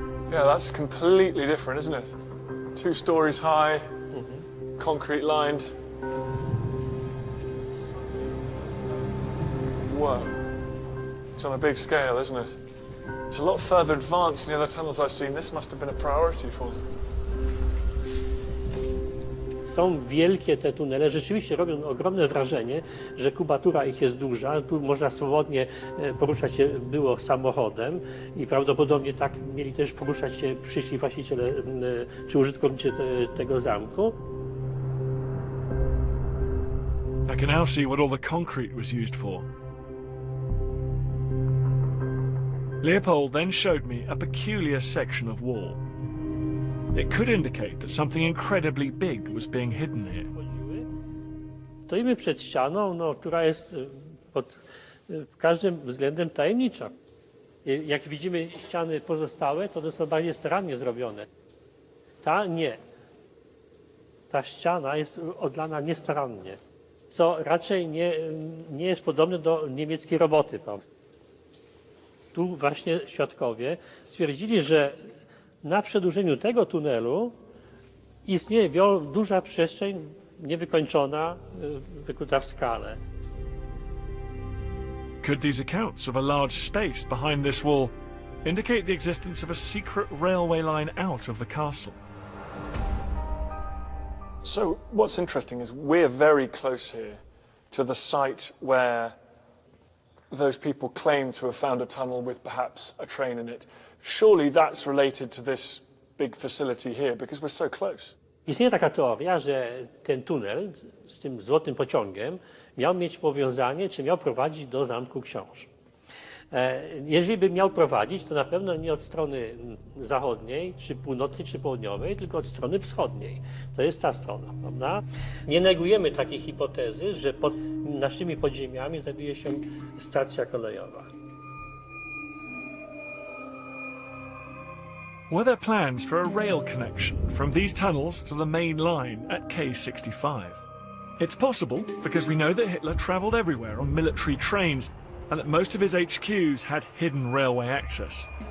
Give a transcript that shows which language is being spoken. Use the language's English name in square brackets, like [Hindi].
[English] Yeah, that's completely different, isn't it? 2 stories high, concrete lined. Whoa. It's on a big scale, isn't it? It's a lot further advanced than the other tunnels I've seen. This must have been a priority for them. [Polish] Są wielkie te tunele, rzeczywiście robią ogromne wrażenie, że kubatura ich jest duża. Tu można swobodnie poruszać się było samochodem i prawdopodobnie tak mieli też poruszać się przyszli właściciele czy użytkownicy tego zamku. [English] I can now see what all the concrete was used for. Leopold then showed me a peculiar section of wall. It could indicate that something incredibly big was being hidden here. [Polish] Stoimy przed ścianą, która jest pod każdym względem tajemnicza. Jak widzimy ściany pozostałe, to one są bardziej starannie zrobione. Ta nie. Ta ściana jest odlana niestarannie, co raczej nie jest podobne do niemieckiej roboty. Tu właśnie świadkowie stwierdzili, że na przedłużeniu tego tunelu istnieje duża przestrzeń niewykończona, wykuta w skale. [English] Could these accounts of a large space behind this wall indicate the existence of a secret railway line out of the castle? So what's interesting is we're very close here to the site where those people claim to have found a tunnel with perhaps a train in it. Surely that's related to this big facility here because we're so close. [Polish] Istnieje taka teoria, że ten tunel z tym złotym pociągiem miał mieć powiązanie, czy miał prowadzić do Zamku Książ. Jeżeli by miał prowadzić, to na pewno nie od strony zachodniej, czy północnej, czy południowej, tylko od strony wschodniej. To jest ta strona, prawda? Nie negujemy takiej hipotezy, że pod naszymi podziemiami znajduje się stacja kolejowa. [English] Were there plans for a rail connection from these tunnels to the main line at K65? It's possible because we know that Hitler travelled everywhere on military trains and that most of his HQs had hidden railway access.